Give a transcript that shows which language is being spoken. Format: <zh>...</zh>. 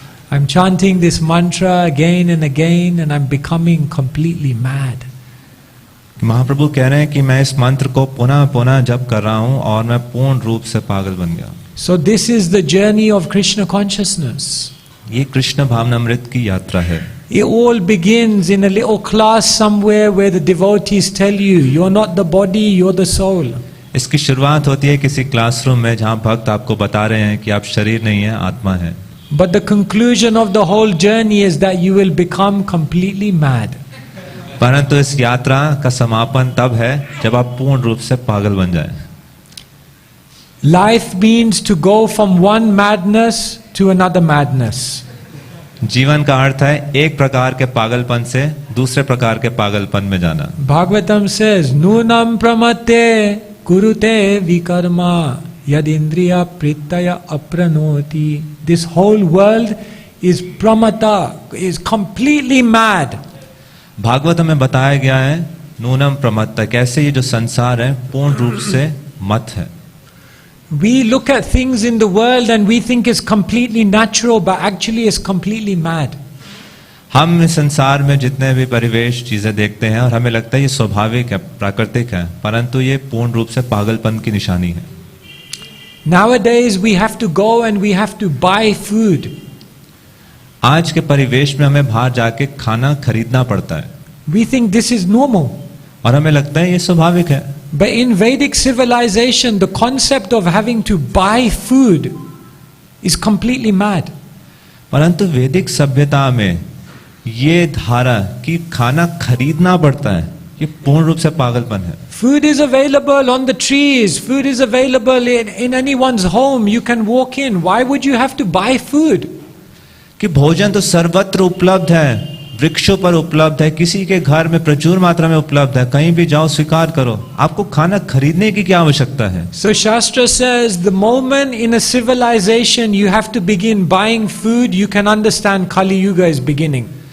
<en>I'm chanting this mantra again and again and I'm becoming completely mad.</en> <hi>महाप्रभु कह रहे हैं कि मैं इस मंत्र को पुनः पुनः जप कर रहा हूं और मैं पूर्ण रूप से पागल बन गया.</hi> <en>So this is the journey of Krishna consciousness.</en> <hi>ये कृष्ण भावनामृत की यात्रा है.</hi> <en>It all begins in a little class somewhere where the devotees tell you, you're not the body, you're the soul.</en> <hi>इसकी शुरुआत होती है किसी क्लासरूम में जहां भक्त आपको बता रहे हैं कि आप शरीर नहीं है, आत्मा है.</hi> <en>But the conclusion of the whole journey is that you will become completely mad.</en> <hi>परंतु इस यात्रा का समापन तब है जब आप पूर्ण रूप से पागल बन जाएं.</hi> <en>Life means to go from one madness to another madness.</en> <hi>जीवन का अर्थ है एक प्रकार के पागलपन से दूसरे प्रकार के पागलपन में जाना.</hi> <en>Bhagavatam says,</en> <sa>Nunam pramate kurute vikarma yadindriya pritaya apranoti.</sa> <en>This whole world is pramata, is completely mad.</en> <hi>Bhagavat में बताया गया है नूनम प्रमत्ता, कैसे ये जो संसार है पूर्ण रूप से मत है.</hi> <en>We look at things in the world and we think it's completely natural, but actually it's completely mad.</en> <hi>हम इस संसार में जितने भी परिवेश चीजें देखते हैं और हमें लगता है ये स्वाभाविक है, प्राकृतिक है, परंतु ये पूर्ण रूप से पागलपन की निशानी है.</hi> <en>Nowadays we have to go and we have to buy food.</en> <hi>आज के परिवेश में हमें बाहर जाके खाना खरीदना पड़ता है.</hi> <en>We think this is normal.</en> <hi>और हमें लगता है ये स्वाभाविक है.</hi> <en>But in Vedic civilization, the concept of having to buy food is completely mad.</en> <hi>परंतु वैदिक सभ्यता में ये धारा कि खाना खरीदना पड़ता है, ये पूर्ण रूप से पागलपन है.</hi> <en>Food is available on the trees. Food is available in anyone's home. You can walk in. Why would you have to buy food?</en> <hi>कि भोजन तो सर्वत्र उपलब्ध है, वृक्षों पर उपलब्ध है, किसी के घर में प्रचुर मात्रा में उपलब्ध है, कहीं भी जाओ स्वीकार करो, आपको खाना खरीदने की क्या आवश्यकता है?</hi> <en>So Shastra says the moment in a civilization you have to begin buying food, you can understand Kali Yuga is beginning.</en>